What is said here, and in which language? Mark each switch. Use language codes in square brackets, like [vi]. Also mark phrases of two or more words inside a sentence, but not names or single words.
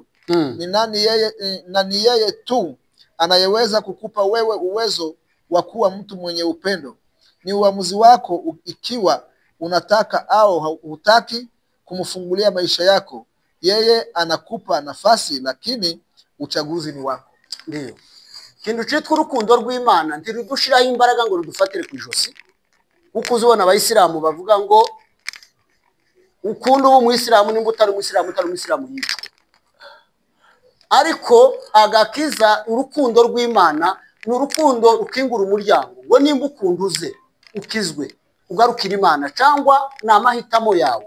[sw] Ni yeye tu anayeweza kukupa wewe uwezo wa kuwa mtu mwenye upendo. Ni uamuzi wako ikiwa unataka au hutaki kumfungulia maisha yako. Yeye anakupa nafasi, lakini uchaguzi ni wako. [rw] Ndiyo kintu cyitwa urukundo rw'Imana ntirudushiraho imbaraga ngo rudufatire ku ijosi, kuko uzibona abayisilamu bavuga ngo ukunda ubu muisilamu nimba utari umuisilamu yicwa. Ariko agakiza urukundo rw'Imana ni urukundo rukingura umuryango ngo nimba ukunda uze ukizwe ugarukira Imana, cyangwa ni amahitamo yawe.